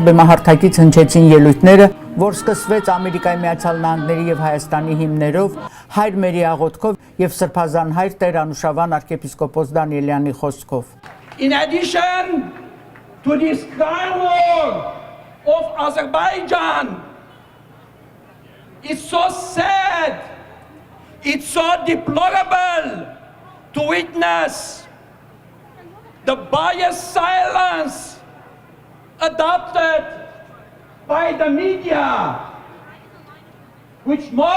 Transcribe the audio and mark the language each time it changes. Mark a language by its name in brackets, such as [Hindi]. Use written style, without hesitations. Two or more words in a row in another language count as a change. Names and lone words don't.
[Armenian] բեմահարթակից հնչեցին ելույթները, որ սկսվեց Ամերիկայի Միացյալ Նահանգների եւ Հայաստանի հիմներով, հայր մերի աղոթքով եւ սրբազան հայր Տեր Անուշավան arczepiskopos Դանիելյանի խոսքով. [English] In addition to this crime war of Azerbaijan, it's so sad, it's so deplorable to witness the biased silence adopted by the media, which more